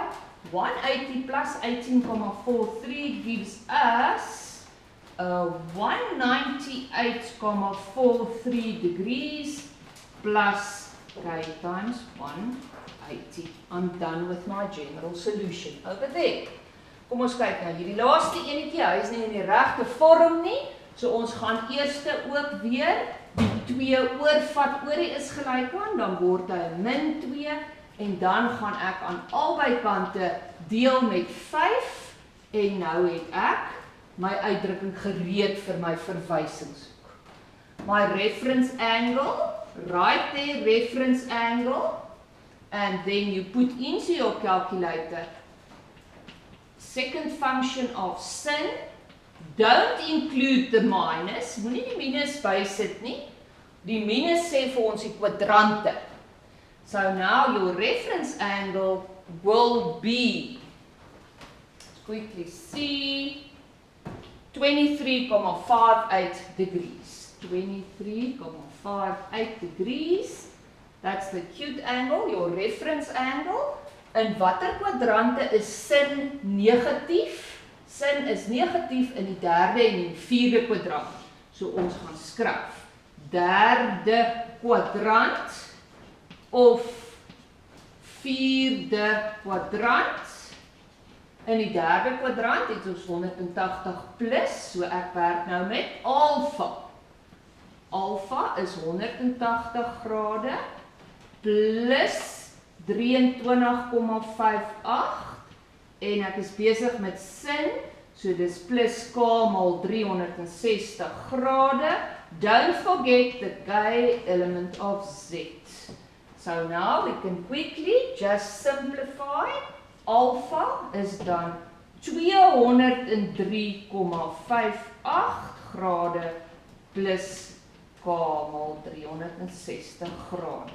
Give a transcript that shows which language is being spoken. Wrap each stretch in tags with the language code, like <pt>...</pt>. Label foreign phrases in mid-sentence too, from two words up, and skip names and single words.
<en>180 plus 18,43 gives us 198,43 degrees plus k times 180. I'm done with my general solution over there.</en> <af>Kom ons kyk nou, hierdie laaste enetjie, hy is nie in die regte vorm nie, so ons gaan eers ook weer die 2 oorvat oor die is gelyk aan, dan word hy min 2, en dan gaan ek aan albei kante deel met 5, en nou het ek my uitdrukking gereed vir my verwysingshoek.</af> <en>My reference angle, right there, reference angle, and then you put into your calculator second function of sin, don't include the minus,</en> <af>moenie die minus bysit nie, die minus sê vir ons die kwadrante.</af> <en>So now your reference angle will be, let's quickly see, 23,58 degrees. 23,58 degrees. That's the acute angle, your reference angle.</en> <af>In watter kwadrante is sin negatief? Sin is negatief in die derde en die vierde kwadrant. So ons gaan skryf derde kwadrant of vierde kwadrant. In die derde kwadrant het ons 180 plus, so ek werk nou met alfa. Alfa is 180 grade plus 23,58 en ek is besig met sin, so dis plus k mal 360 grade.</af> <en>Don't forget the k element of z. So now we can quickly just simplify.</en> <af>Alpha is dan 203,58 grade plus k mal 360 grade.</af>